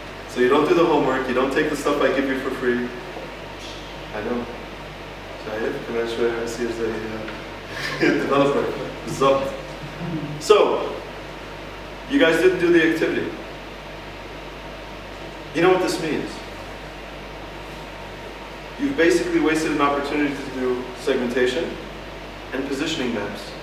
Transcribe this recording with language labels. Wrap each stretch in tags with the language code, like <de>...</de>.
<en>So you don't do the homework, you don't take the stuff I give you for free. I know.</en> <ar>شايف كمان شوية أصير زي developer. بالضبط.</ar> <en>So, you guys didn't do the activity. You know what this means? You've basically wasted an opportunity to do segmentation and positioning maps.</en>